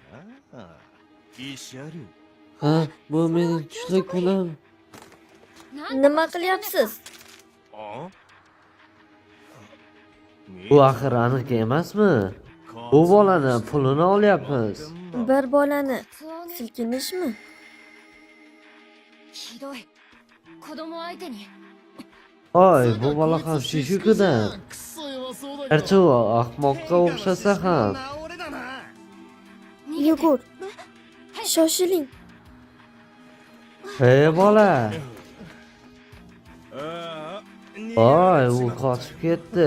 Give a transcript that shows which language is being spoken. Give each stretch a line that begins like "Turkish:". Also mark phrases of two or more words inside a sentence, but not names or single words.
Uzbek: Ha, bu mening tushlik pulim. Nima qilyapsiz? Bu axir aniq emasmi? Bu bolani pulini olyapmiz. Bir bolani silkinishmi?
Japanese: ひどい子供相手に
Uzbek: Hoy, bu bola ham Shishukudan. Garchi u ahmoqqa o'xshasa ham. Yugur. Shoshiling. Hey bola. Voy, u qochib ketdi.